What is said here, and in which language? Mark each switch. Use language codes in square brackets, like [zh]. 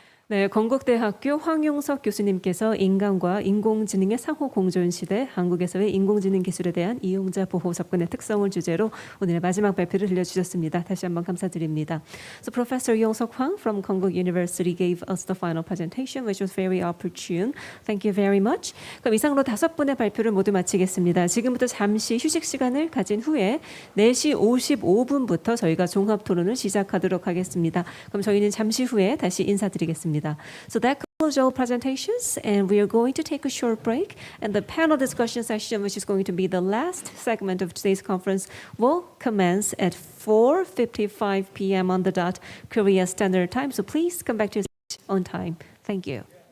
[ko] 네, 건국대학교 황용석 교수님께서 인간과 인공지능의 상호 공존 시대, 한국에서의 인공지능 기술에 대한 이용자 보호 접근의 특성을 주제로 오늘의 마지막 발표를 들려주셨습니다. 다시 한번 감사드립니다. [en] So Professor Yong-Seok Hwang from Konkuk University gave us the final presentation, which was very opportune. Thank you very much. [ko] 그럼 이상으로 5분의 발표를 모두 마치겠습니다. 지금부터 잠시 휴식 시간을 가진 후에 4시 55분부터 저희가 종합 토론을 시작하도록 하겠습니다. 그럼 저희는 잠시 후에 다시 인사드리겠습니다. [en] So that concludes all presentations, and we are going to take a short break. And the panel discussion session, which is going to be the last segment of today's conference, will commence at 4:55 p.m. on the dot, Korea Standard Time. So please come back to your seat on time. Thank you.